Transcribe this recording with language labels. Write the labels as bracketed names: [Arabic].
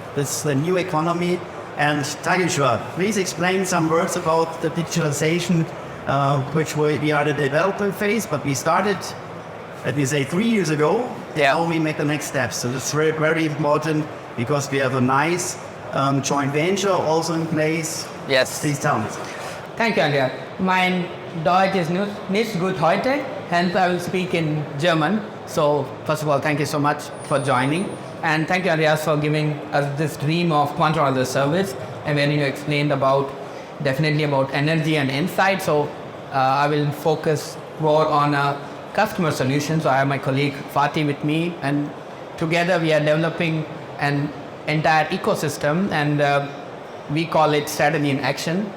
[English] This is the new economy. And Tarkeshwar, please explain some words about the digitalization, which we are the development phase, but we started, let me say, 3 years ago. Yeah. Now we make the next steps. So it's very, very important because we have a nice joint venture also in place. Yes. Please tell me. Thank you, Andreas. [German] Mein Deutsch ist nicht gut heute, [English] hence I will speak in German. So, first of all, thank you so much for joining. And thank you, Andreas, for giving us this dream of Quantron as a service. And when you explained definitely about energy and insight. So, I will focus more on a customer solution. So, I have my colleague Fatih with me, and together we are developing an entire ecosystem, and we call it strategy in action.